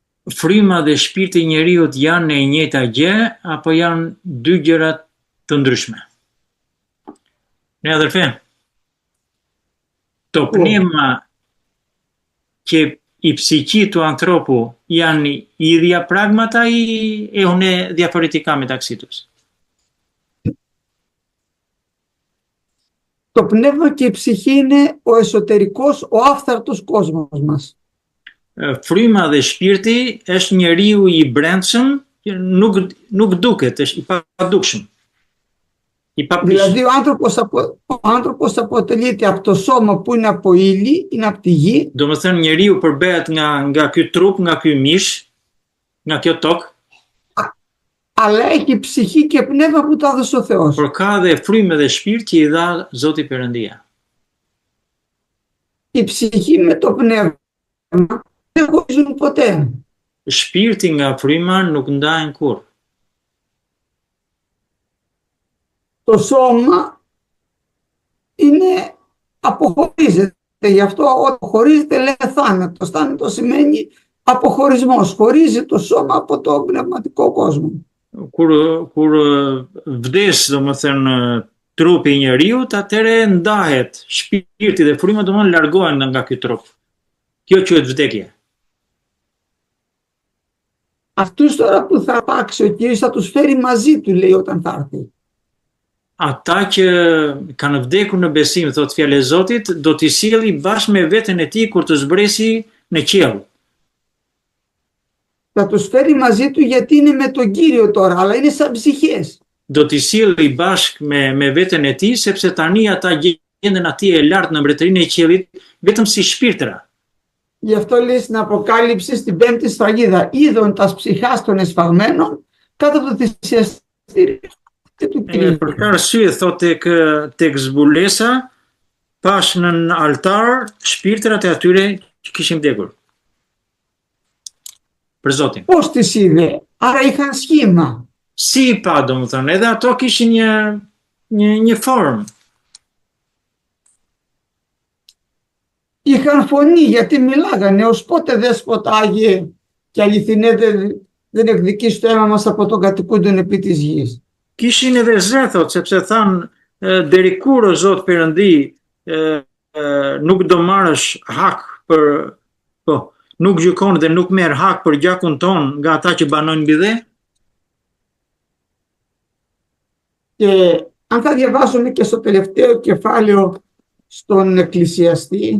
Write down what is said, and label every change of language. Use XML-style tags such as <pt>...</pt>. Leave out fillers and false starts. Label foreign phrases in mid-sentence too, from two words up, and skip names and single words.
<sq>fryma dhe shpirti i njeriut janë e njëjta gjë apo janë dy gjëra të ndryshme?</sq> <el>Ναι αδερφέ, το πνεύμα και η ψυχή του ανθρώπου είναι ίδια πράγματα ή έχουν διαφορετικά μεταξύ τους? Το πνεύμα και η ψυχή είναι ο εσωτερικός, ο άφθαρτος κόσμος μας.</el> <sq>Fryma dhe shpirti është njeriu i brendshëm, nuk duket, është i padukshëm.</sq> <el>Δηλαδή ο άνθρωπος αποτελείται από το σώμα που είναι από ύλη, είναι από τη γη.</el> <sq>Do të thënë njeriu përbehet nga ky trup, nga ky mish, nga kjo tokë.</sq> <el>Αλλά έχει ψυχή και πνεύμα που τα έδωσε ο Θεός.</el> <sq>Por ka dhe frymë dhe shpirt që i dha Zoti Perëndia.</sq> <el>Η ψυχή με το πνεύμα δεν χωρίζουν ποτέ.</el> <sq>Shpirti nga fryma nuk ndahen kurrë.</sq> <el>Το σώμα είναι αποχωρίζεται. Γι' αυτό όταν χωρίζεται λέει θάνατος. Θάνατος σημαίνει αποχωρισμός. Χωρίζει το σώμα από το πνευματικό κόσμο.</el> <sq>Kur vdes, domethënë trupi i njeriut, atëherë ndahet shpirti dhe fryma, domethënë largohen nga ky trup. Kjo quhet vdekje.</sq> <el>Αυτούς τώρα που θα αρπάξει ο Κύριος θα τους φέρει μαζί του, λέει, όταν θα έρθει.</el> <sq>Ata që kanë vdekur në besim, thot fjalë e Zotit, do t'i sjelli bashkë me veten e tij kur të zbresi në qiell.</sq> <el>Θα τους φέρει μαζί του γιατί είναι με τον Κύριο τώρα, αλλά είναι σαν ψυχές.</el> <sq>Do t'i sjelli bashkë me veten e tij, sepse tani ata gjenden atje e lartë në mbretërinë e qiellit, vetëm si shpirtra.</sq> <el>Γι' αυτό λέει στην Αποκάλυψη στην 5η σφραγίδα, είδον τας ψυχάς των εσφαγμένων κάτω από το θυσιαστήριο του Κυρίου.</el> <sq>Për këtë arsye thot tek zbulesa, pash në altar shpirtrat e atyre që kishin vdekur. Për Zotin.</sq> <el>Πώς τις είδε? Άρα είχαν σχήμα.</el> <sq>Si i pa, domethënë, edhe ato kishin një formë.</sq> <el>Είχαν φωνή γιατί μιλάγανε, ως πότε δέσποτα Άγιε και αληθινέ δεν εκδικείς το αίμα μας από τον κατοικούντον επί της γης.</el> <sq>Kishin edhe zë, thot, sepse thanë, deri kur o Zot Perëndi, nuk do marrësh hak për, nuk gjykon dhe nuk merr hak për gjakun ton nga ata që banojnë mbi dhe.</sq> <el>Και αν θα διαβάσουμε και στο τελευταίο κεφάλαιο στον Εκκλησιαστή,</el>